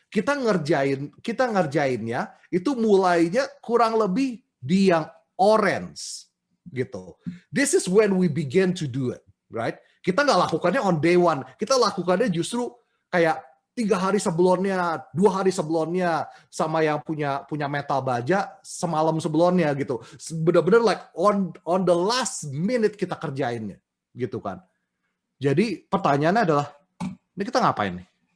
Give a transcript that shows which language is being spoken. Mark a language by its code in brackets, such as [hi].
[id] Kita ngerjainnya itu mulainya kurang lebih di yang orange gitu. [en] This is when we begin to do it, right? [id] Kita nggak lakukannya [en] on day one. [id] Kita lakukannya justru kayak 3 hari sebelumnya, 2 hari sebelumnya, sama yang punya metal baja semalam sebelumnya gitu. Bener-bener [en] like on the last minute [id] kita kerjainnya gitu kan. Jadi pertanyaannya adalah, ini kita ngapain nih?